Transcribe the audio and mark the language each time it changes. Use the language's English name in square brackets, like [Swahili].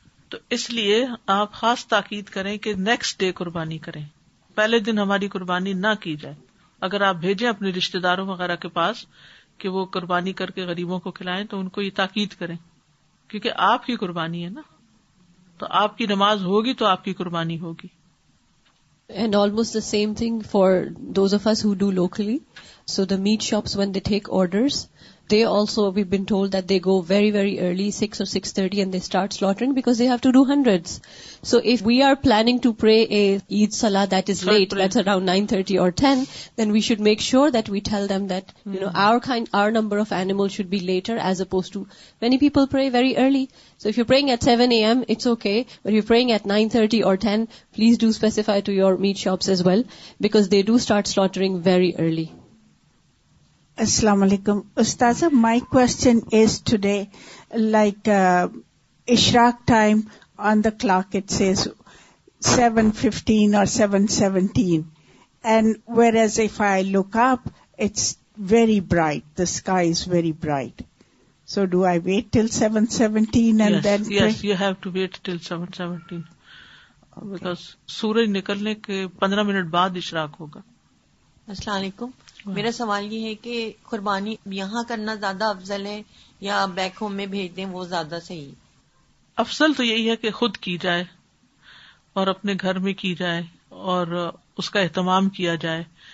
[Urdu] تو اس لیے آپ خاص تاکید کریں کہ نیکسٹ ڈے قربانی کریں، پہلے دن ہماری قربانی نہ کی جائے. اگر آپ بھیجیں اپنے رشتہ داروں وغیرہ کے پاس کہ وہ قربانی کر کے غریبوں کو کھلائیں تو ان کو یہ تاکید کریں، کیونکہ آپ کی قربانی ہے نا. تو آپ کی نماز ہوگی تو آپ کی قربانی ہوگی. [English] And almost the same thing for those of us who do locally. So the meat shops, when they take orders, they also, we've been told that they go very, very early, 6 or 6:30, and they start slaughtering because they have to do hundreds. So if we are planning to pray a Eid Salah that is late, that's around 9:30 or 10, then we should make sure that we tell them that, our number of animals should be later, as opposed to many people pray very early. So if you're praying at 7 a.m., it's okay. But if you're praying at 9:30 or 10, please do specify to your meat shops as well, because they do start slaughtering very early. Assalamu alaikum. Ustaza, my question is today, like Ishraq time on the clock, it says 7:15 or 7:17. And whereas if I look up, it's very bright. The sky is very bright. So do I wait till 7:17 and then pray? Yes, you have to wait till 7:17. Because [Urdu] سورج نکلنے کے 15 minute بعد اشراق ہوگا. السلام علیکم. میرا سوال یہ ہے کہ قربانی یہاں کرنا زیادہ افضل ہے یا بیک ہوم میں بھیج دیں وہ زیادہ صحیح؟ افضل تو یہی ہے کہ خود کی جائے اور اپنے گھر میں کی جائے اور اس کا اہتمام کیا جائے.